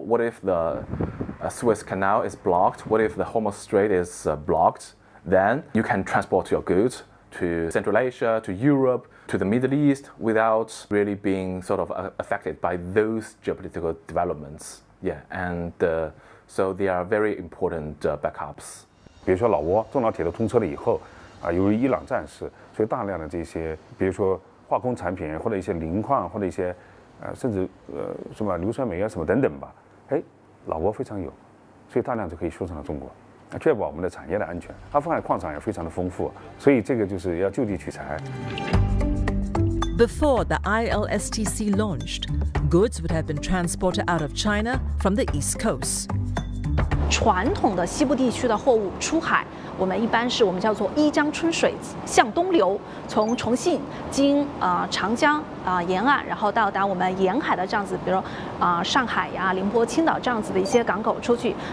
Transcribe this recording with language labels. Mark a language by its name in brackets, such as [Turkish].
[English] What if the Suez Canal is blocked? What if the Hormuz Strait is blocked? Then you can transport your goods to Central Asia, to Europe, to the Middle East without really being sort of affected by those geopolitical developments. Yeah, and so they are very important backups. [Chinese] 比如说老挝中老铁路通车了以后，由于伊朗战事，所以大量的这些，比如说化工产品或者一些磷矿或者一些，甚至什么硫酸镁啊什么等等吧，哎，老挝非常有，所以大量就可以输送到中国，确保我们的产业的安全。阿富汗矿场也非常的丰富，所以这个就是要就地取材。 [English] Before the ILSTC launched, goods would have been transported out of China from the East Coast. [Chinese] 传统的西部地区的货物出海。我们一般是我们叫做一江春水向东流，从重庆经长江沿岸，然后到达我们沿海的这样子，比如上海呀、宁波、青岛这样子的一些港口出去。